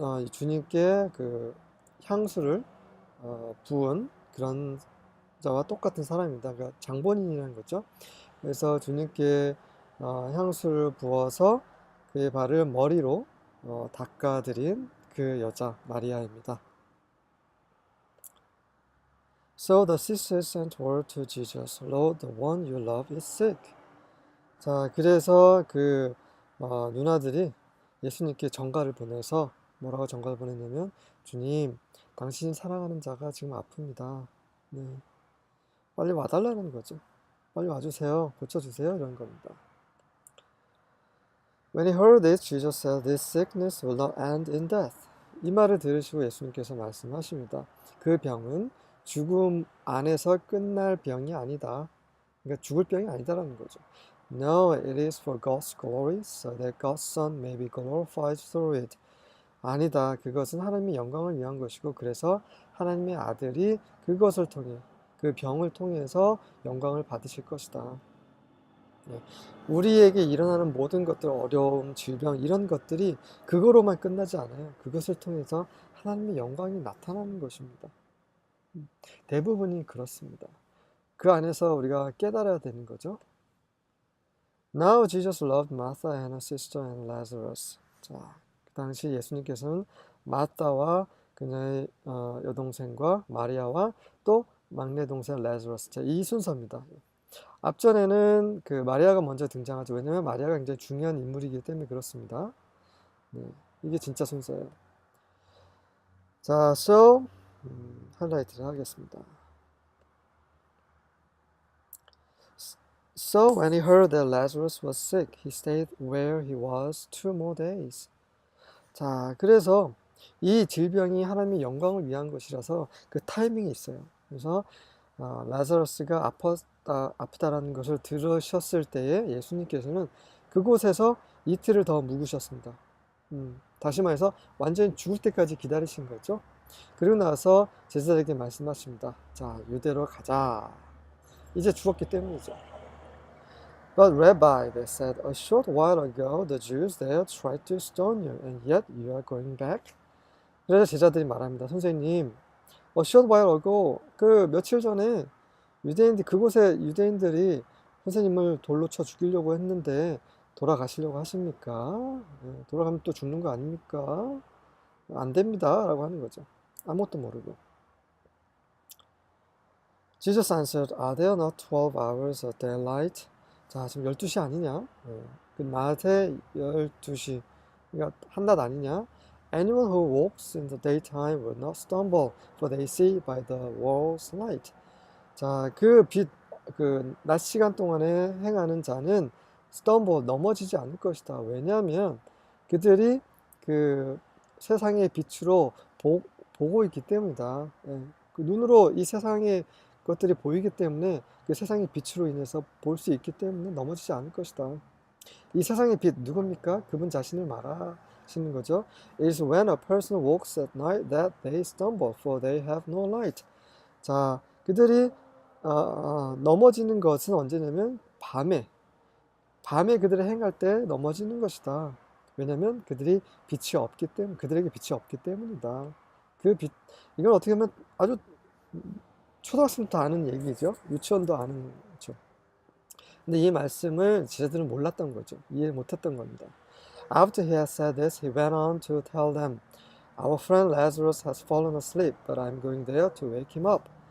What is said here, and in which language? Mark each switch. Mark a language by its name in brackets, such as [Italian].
[Korean] 주님께 그 향수를 부은 그런 자와 똑같은 사람입니다. 그러니까 장본인이라는 거죠. 그래서 주님께 향수를 부어서 그의 발을 머리로 닦아드린 그 여자 마리아입니다. [English] So the sisters sent word to Jesus, Lord, the one you love is sick. [Korean] 자, 그래서 그 누나들이 예수님께 전가를 보내서 뭐라고 전가를 보냈냐면 주님, 당신이 사랑하는 자가 지금 아픕니다. 네. 빨리 와달라는 거죠. 빨리 와주세요. 고쳐주세요. 이런 겁니다. [English] When he heard this, Jesus said, This sickness will not end in death. [Korean] 이 말을 들으시고 예수님께서 말씀하십니다. 그 병은 죽음 안에서 끝날 병이 아니다. 그러니까 죽을 병이 아니다라는 거죠. [English] No, it is for God's glory, so that God's Son may be glorified through it. [Korean] 아니다. 그것은 하나님의 영광을 위한 것이고 그래서 하나님의 아들이 그것을 통해 그 병을 통해서 영광을 받으실 것이다. 네. 우리에게 일어나는 모든 것들, 어려움, 질병 이런 것들이 그거로만 끝나지 않아요. 그것을 통해서 하나님의 영광이 나타나는 것입니다. 대부분이 그렇습니다. 그 안에서 우리가 깨달아야 되는 거죠. [English] Now Jesus loved Martha and her sister and Lazarus. [Korean] 자, 그 당시 예수님께서는 마타와 그녀의 여동생과 마리아와 또 막내 동생 라자러스. 자, 이 순서입니다. 앞전에는 그 마리아가 먼저 등장하죠. 왜냐면 마리아가 굉장히 중요한 인물이기 때문에 그렇습니다. 네, 이게 진짜 순서예요. 자, so 하이라이트를 하겠습니다. [English] So when he heard that Lazarus was sick, he stayed where he was 2 more days. [Korean] 자, 그래서 이 질병이 하나님의 영광을 위한 것이라서 그 타이밍이 있어요. 그래서 라자러스가 아프다라는 것을 들으셨을 때에 예수님께서는 그곳에서 이틀을 더 묵으셨습니다. 다시 말해서 완전히 죽을 때까지 기다리신 거죠. 그리고 나서 제자들에게 말씀하십니다. 자, 유대로 가자. 이제 죽었기 때문이죠. [English] But Rabbi, they said, a short while ago the Jews there tried to stone you, and yet you are going back? [Korean] 그래서 제자들이 말합니다. 선생님, [English] a short while ago, [Korean] 그 며칠 전에 그곳에 유대인들이 선생님을 돌로 쳐 죽이려고 했는데 돌아가시려고 하십니까? 돌아가면 또 죽는 거 아닙니까? 안 됩니다. 라고 하는 거죠. 아무것도 모르고. [English] Jesus answered, Are there not 12 hours of daylight? [Korean] 자, 지금 12시 아니냐? 그 낮에 12시. 그러니까 한낮 아니냐? [English] Anyone who walks in the daytime will not stumble, for they see by the world's light. [Korean] 자, 그 빛, 그 낮 시간 동안에 행하는 자는 stumble 넘어지지 않을 것이다. 왜냐하면 그들이 그 세상의 빛으로 보고 있기 때문이다. 예. 그 눈으로 이 세상의 것들이 보이기 때문에 그 세상의 빛으로 인해서 볼 수 있기 때문에 넘어지지 않을 것이다. 이 세상의 빛 누굽니까? 그분 자신을 말하시는 거죠. [English] It is when a person walks at night that they stumble, for they have no light. [Korean] 자, 그들이 넘어지는 것은 언제냐면 밤에 그들이 행할 때 넘어지는 것이다. 왜냐면 그들이 그들에게 빛이 없기 때문이다. 그 빛, 이건 어떻게 보면 아주 초등학생부터 아는 얘기죠. 유치원도 아는 거죠. 근데 이 말씀을 제자들은 몰랐던 거죠. 이해 못했던 겁니다. [English] After he had said this, he went on to tell them, Our friend Lazarus has fallen asleep, but I'm going there to wake him up.